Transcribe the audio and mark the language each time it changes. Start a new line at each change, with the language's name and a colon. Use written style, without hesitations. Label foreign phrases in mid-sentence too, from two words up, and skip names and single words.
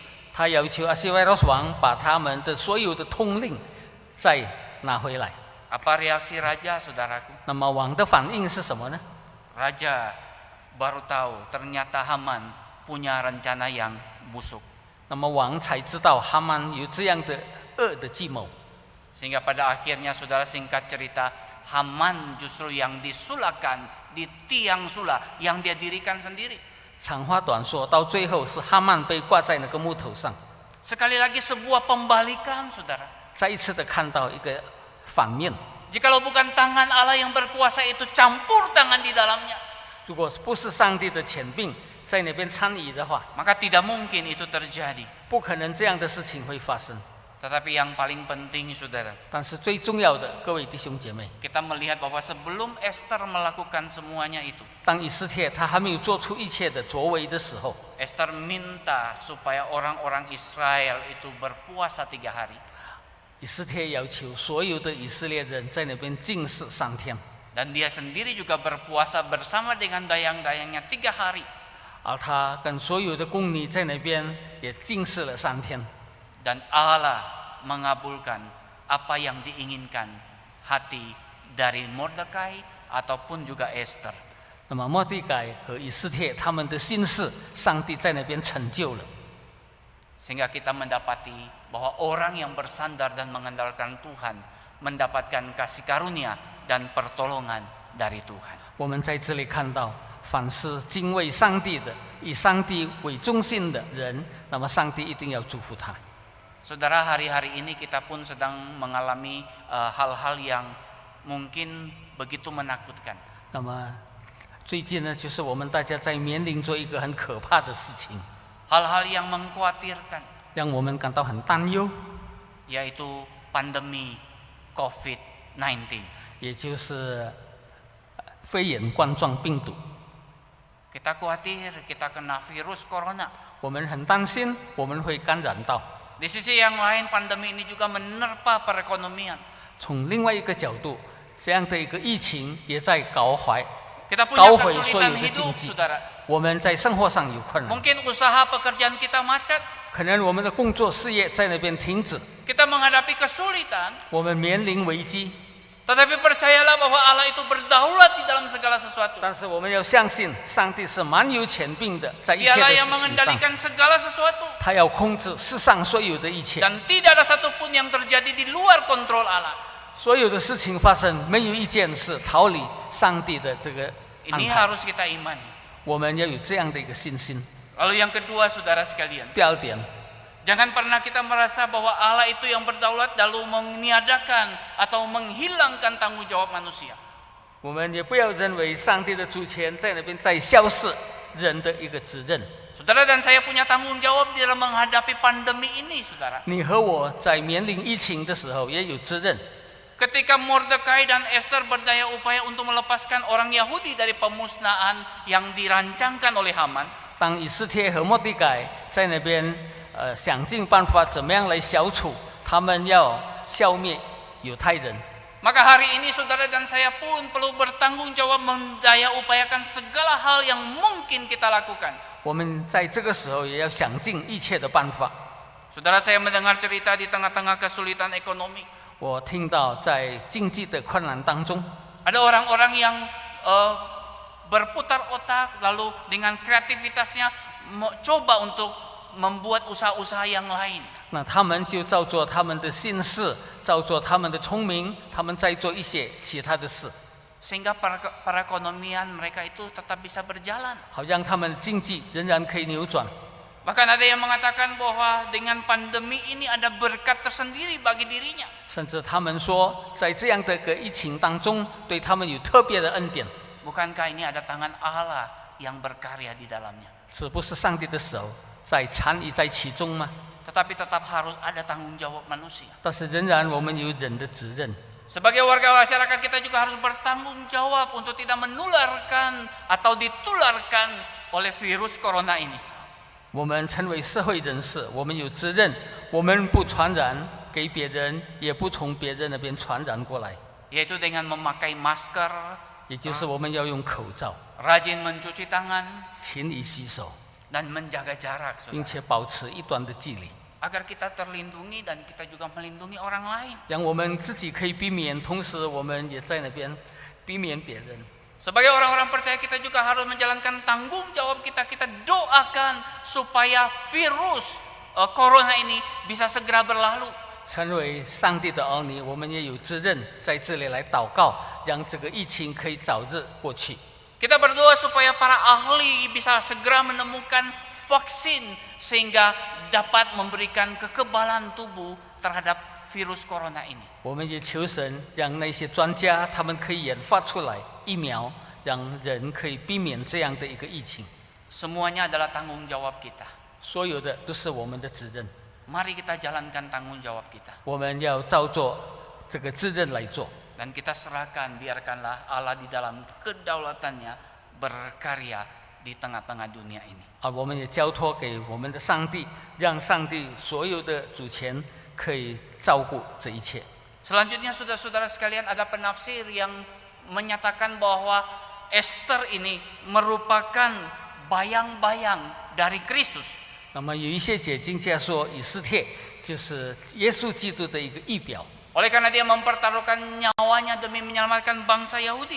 Chinese: 他要求阿西维罗斯王把他们的所有的通令再拿回来。
Indonesian: Apa reaksi raja, saudaraku?
Chinese: 那么王的反应是什么呢？
Indonesian: Raja baru tahu ternyata Haman punya rencana yang busuk.
Chinese: 那么王才知道哈曼有这样的恶的计谋。
Indonesian: Sehingga pada akhirnya, saudara, singkat cerita, Haman justru yang disulahkan di tiang sulah yang dia dirikan sendiri.
Chinese: 长话短说，到最后是哈曼被挂在那个木头上。
Indonesian: Sekali lagi sebuah pembalikan, saudara.
Chinese: 再一次的看到一个反面。
Indonesian: Jikalau bukan tangan Allah yang berkuasa itu campur tangan di dalamnya,
Chinese: 如果不是上帝的权柄在那边参与的话，
Indonesian: maka tidak mungkin itu terjadi.
Chinese: 不可能这样的事情会发生。
Indonesian: Tetapi yang paling penting, saudara,
Chinese: 但是最重要的，各位弟兄姐妹，
Indonesian: kita melihat bahwa sebelum Esther melakukan semuanya itu,
Chinese: 当以斯帖他还没有做出一切的作为的时候，
Indonesian: Esther minta supaya orang-orang Israel itu berpuasa 3 hari.
Chinese: 以斯帖要求所有的以色列人在那边禁食3天，
Indonesian: Dan dia sendiri juga berpuasa bersama dengan dayang-dayangnya 3 hari.
Chinese: 而他跟所有的宫女在那边也禁食了3天。
Indonesian: Dan Allah mengabulkan apa yang diinginkan hati dari Mordekai ataupun juga Esther.
Chinese: 那么末底改和以斯帖他们的心事，上帝在那边成就了。
Indonesian: Sehingga kita mendapati bahwa orang yang bersandar dan mengandalkan Tuhan mendapatkan kasih karunia dan pertolongan dari Tuhan.
Chinese: 我们在这里看到，凡是敬畏上帝的、以上帝为中心的人，那么上帝一定要祝福他。
Indonesian: Saudara, hari-hari ini kita pun sedang mengalami hal-hal yang mungkin begitu menakutkan.
Chinese: 那么最近呢，就是我们大家在面临着一个很可怕的事情，
Indonesian: Hal-hal yang mengkhawatirkan,
Chinese: 让我们感到很担忧，
Indonesian: yaitu pandemi COVID-19.
Chinese: 也就是肺炎冠状病毒。
Indonesian: Kita khawatir kita kena virus corona.
Chinese: 我们很担心我们会感染到。
Indonesian: Di sisi yang lain, pandemi ini juga menerpa perekonomian.
Chinese: 从另外一个角度，这样的一个疫情也在搞坏
Indonesian: Kita punya Kau hui kesulitan soyu hidup, kecingji. saudara.
Chinese: 我们在生活上有困难，
Indonesian: Mungkin usaha pekerjaan kita macet.
Chinese: 可能我们的工作事业在那边停止，
Indonesian: Kita menghadapi kesulitan.
Chinese: 我们面临危机。
Indonesian: Tetapi percayalah bahwa Allah itu berdaulat di dalam segala sesuatu.
Chinese: 但是我们要相信，上帝是蛮有权柄的，在一切的
Indonesian: Dialah
Chinese: 事
Indonesian: yang
Chinese: 情上，
Indonesian: mengendalikan segala sesuatu.
Chinese: 他要控制世上所有的一切，
Indonesian: Dan tidak ada satupun yang terjadi di luar kontrol Allah.
Chinese: 所有的事情发生，没有一件是逃离上帝的这个安
Indonesian: Ini
Chinese: 排。
Indonesian: harus kita imani.
Chinese: 我们要有这样的一个信心。
Indonesian: Lalu yang kedua, saudara sekalian,
Chinese: 第二点，
Indonesian: jangan pernah kita merasa bahwa Allah itu yang berdaulat lalu meniadakan atau menghilangkan tanggung jawab manusia.
Chinese: 我们也不要认为上帝的主权在那边在消逝人的一个责任。
Indonesian: Saudara dan saya punya tanggung jawab di dalam menghadapi pandemi ini, saudara.
Chinese: 你和我在面临疫情的时候也有责任。
Indonesian: Ketika Mordekai dan Esther berdaya upaya untuk melepaskan orang Yahudi dari pemusnahan yang dirancangkan oleh Haman,
Chinese: 当以斯帖和末底改在那边想尽办法怎么样来消除他们要消灭犹太人，
Indonesian: maka hari ini saudara dan saya pun perlu bertanggung jawab mendaya upayakan segala hal yang mungkin kita lakukan.
Chinese: 我们在这个时候也要想尽一切的办法。
Indonesian: Saudara, saya mendengar cerita di tengah-tengah kesulitan ekonomi.
Chinese: 我听到在经济的困难当中，
Indonesian: Ada orang-orang yang berputar otak lalu dengan kreativitasnya coba untuk membuat usaha-usaha yang lain.
Chinese: 那他们就照做他们的心事，照做他们的聪明，他们在做一些其他的事，
Indonesian: Sehingga perekonomian mereka itu tetap bisa berjalan.
Chinese: 好让他们的经济仍然可以扭转。
Indonesian: Bahkan ada yang mengatakan bahwa dengan pandemi ini ada berkat tersendiri bagi dirinya.
Chinese: 甚至他们说，在这样的一个疫情当中，对他们有特别的恩典。
Indonesian: Bukankah ini ada tangan Allah yang berkarya di dalamnya?
Chinese: 这不是上帝的手在参与在其中吗？
Indonesian: Tetapi tetap harus ada tanggung jawab manusia.
Chinese: 但是仍然我们有人的责任。
Indonesian: Sebagai warga masyarakat kita juga harus bertanggung jawab untuk tidak menularkan atau ditularkan oleh virus corona ini.
Chinese: 我们成为社会人士，我们有责任，我们不传染给别人，也不从别人那边传染过来。
Indonesian: Yaitu dengan memakai masker,
Chinese: 也就是我们要用口罩，
Indonesian: rajin mencuci tangan,
Chinese: 勤于洗手，
Indonesian: dan menjaga jarak,
Chinese: 并
Indonesian: saudara.
Chinese: 且保持一段的距离，
Indonesian: Agar kita terlindungi dan kita juga melindungi orang lain.
Chinese: 让我们自己可以避免，同时我们也在那边避免别人。
Indonesian: Sebagai orang-orang percaya kita juga harus menjalankan tanggung jawab kita. Kita doakan supaya virus corona ini bisa segera berlalu.
Chinese: 成为上帝的儿女，我们也有责任在这里来祷告，让这个疫情可以早日过去。
Indonesian: Kita berdoa supaya para ahli bisa segera menemukan vaksin sehingga dapat memberikan kekebalan tubuh terhadap virus corona ini.
Chinese: 我们也求神，让那些专家他们可以研发出来疫苗，让人可以避免这样的一个疫情。
Indonesian: Semuanya adalah tanggung jawab kita.
Chinese: 所有的都是我们的责任，
Indonesian: Mari kita jalankan tanggung jawab kita.
Chinese: 我们要照做这个责任来做。
Indonesian: Dan kita serahkan, biarkanlah Allah di dalam kedaulatannya berkarya di tengah-tengah dunia ini.
Chinese: 我们也交托给我们的上帝，让上帝所有的主权可以照顾这一切。
Indonesian: Selanjutnya saudara-saudara sekalian, ada penafsir yang menyatakan bahwa Esther ini merupakan bayang-bayang dari Kristus.
Chinese: 那么有一些解经家说，以斯帖就是耶稣基督的一个预表，
Indonesian: Oleh karena dia mempertaruhkan nyawanya demi menyelamatkan bangsa Yahudi.